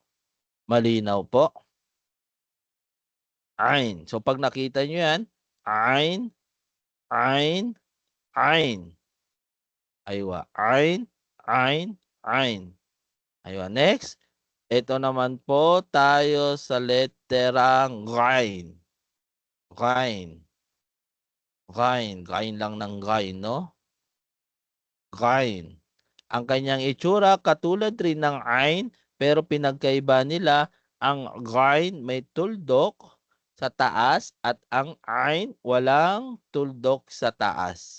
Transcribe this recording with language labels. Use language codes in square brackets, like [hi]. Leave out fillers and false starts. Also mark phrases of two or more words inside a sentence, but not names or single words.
[tl] Malinaw po. Ain. So pag nakita nyo yan, Ain, Ain, Ain. Aywa. Ain, Ain, Ain. Aywa. Next. Ito naman po tayo sa leterang Ghain. Ghain. Ghain. Ghain lang ng Ghain, no? Ghain. Ang kanyang itsura katulad rin ng Ain, pero pinagkaiba nila, ang Ghain may tuldok sa taas at ang Ain walang tuldok sa taas.